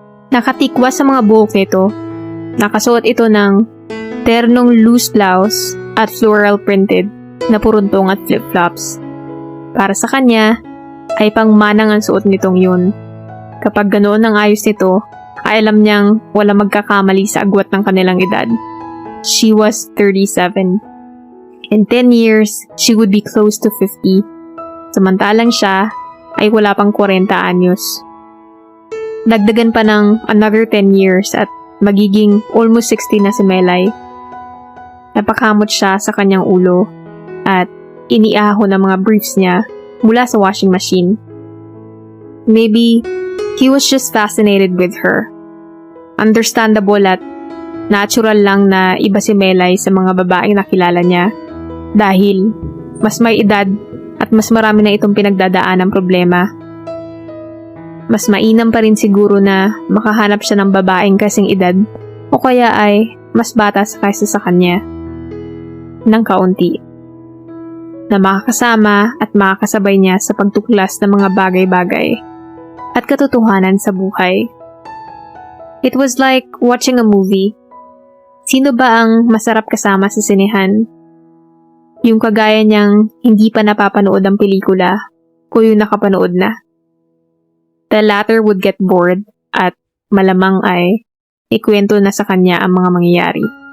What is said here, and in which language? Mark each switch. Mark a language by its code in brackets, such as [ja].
[tl] Nakatikwa sa mga buhok nito. Nakasuot ito ng ternong loose blouse at floral printed na puruntong at flip-flops. Para sa kanya, ay pangmanang ang suot nitong yun. Kapag ganoon ang ayos nito, ay alam niyang wala magkakamali sa agwat ng kanilang edad. [en] She was 37. In 10 years, she would be close to 50. [tl] Samantalang siya ay wala pang 40 anyos. Dagdagan pa ng [en] another 10 years [tl] at magiging [en] almost 60 [tl] na si Melay. Napakamot siya sa kanyang ulo at iniahon ang mga briefs niya mula sa washing machine. [en] Maybe he was just fascinated with her. [tl] Understandable at natural lang na iba si Melay sa mga babaeng nakilala niya dahil mas may edad at mas marami na itong pinagdadaan ng problema. mas mainam pa rin siguro na makahanap siya ng babaeng kasing edad o kaya ay mas bata kaysa sa kanya ng kaunti, na makakasama at makakasabay niya sa pagtuklas ng mga bagay-bagay at katotohanan sa buhay. [en] It was like watching a movie. [tl] Sino ba ang masarap kasama sa sinehan? Yung kagaya niyang hindi pa napapanood ang pelikula o yung nakapanood na. [en] The latter would get bored [tl] at malamang ay ikwento na sa kanya ang mga mangyayari.